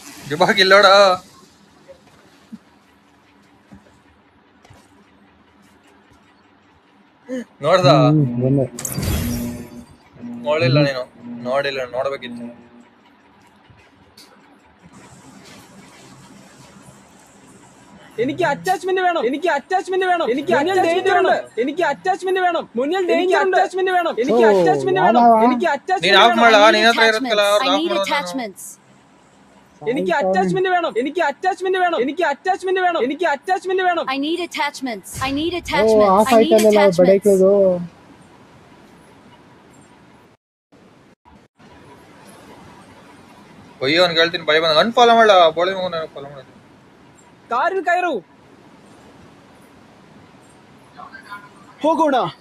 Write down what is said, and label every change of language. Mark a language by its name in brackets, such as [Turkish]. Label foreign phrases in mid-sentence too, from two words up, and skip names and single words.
[Kannada] ಇವಾಗ ಇಲ್ಲೋಡ ನೋಡ್ದ ಬಂದೆ. ನೋಡಿಲ್ಲ ನೀನು ನೋಡಿಲ್ಲ ನೋಡ್ಬೇಕಿತ್ತು. [Malayalam] എനിക്ക് അറ്റാച്ച്മെന്റ് വേണം, എനിക്ക് അറ്റാച്ച്മെന്റ് വേണം, എനിക്ക് ഡേഞ്ചർ ഉണ്ട്, എനിക്ക് അറ്റാച്ച്മെന്റ് വേണം, മുന്നിൽ ഡേഞ്ചർ അറ്റാച്ച്മെന്റ് വേണം, എനിക്ക് അറ്റാച്ച്മെന്റ് വേണം, എനിക്ക് [Kannada] ನೀನ್ [Malayalam] അറ്റാച്ച്മെന്റ് [Kannada] ಆಫ್ [Malayalam] വേണം, [Kannada] ಮಾಡ [English] I need [Kannada] ನಿನ್ನ ಹತ್ರ ಇರುತ್ತಲ್ಲ [English] attachments. [Kannada] ಅವ್ರದ್ದು [English] I [Kannada] ಆಫ್ [English] need [Kannada] ಮಾಡೋದು ನಾನು. [English] attachments. [Malayalam] എനിക്ക് അറ്റാച്ച്മെന്റ് വേണം, എനിക്ക് അറ്റാച്ച്മെന്റ് വേണം, എനിക്ക് അറ്റാച്ച്മെന്റ് വേണം, എനിക്ക് അറ്റാച്ച്മെന്റ് വേണം. [English] I need attachments. I need ಓ attachments. [Kannada] ಆಫ್ [English] I need [Kannada] ಆಯ್ತಲ್ಲ [English] attachments. [Kannada] ಬಡಕೋದು. ಅಯ್ಯೋ ಅವ್ನು ಹೇಳ್ತೀನಿ ಭಯ ಬಂದ ಅನ್ಫಾಲೋ ಮಾಡ ಬೋಳಿ ಮಗನ ಫಾಲೋ ಮಾಡ. [Malayalam] കാറിൽ കയറൂ, [Kannada] ಹೋಗೋಣ.